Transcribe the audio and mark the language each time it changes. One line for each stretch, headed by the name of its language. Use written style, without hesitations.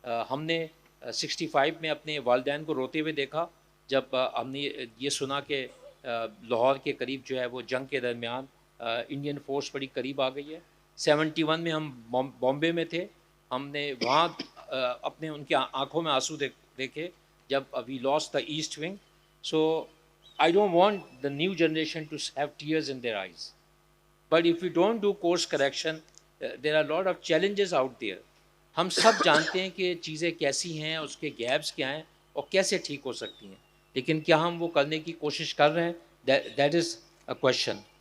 Urdu: ہم نے 65 میں اپنے والدین کو روتے ہوئے دیکھا جب ہم نے یہ سنا کہ لاہور کے قریب جو ہے وہ جنگ کے درمیان انڈین فورس بڑی قریب آ گئی ہے. 71 میں ہم بامبے میں تھے, ہم نے وہاں اپنے ان کی آنکھوں میں آنسو دیکھے جب
English: We lost the east wing. So I don't want the new generation to have tears in their eyes. But if we don't do course correction, there are a lot of challenges out there.
Urdu: ہم سب جانتے ہیں کہ چیزیں کیسی ہیں, اس کے gaps کیا ہیں اور کیسے ٹھیک ہو سکتی ہیں, لیکن کیا ہم وہ کرنے کی کوشش کر رہے ہیں؟
English: That is a question.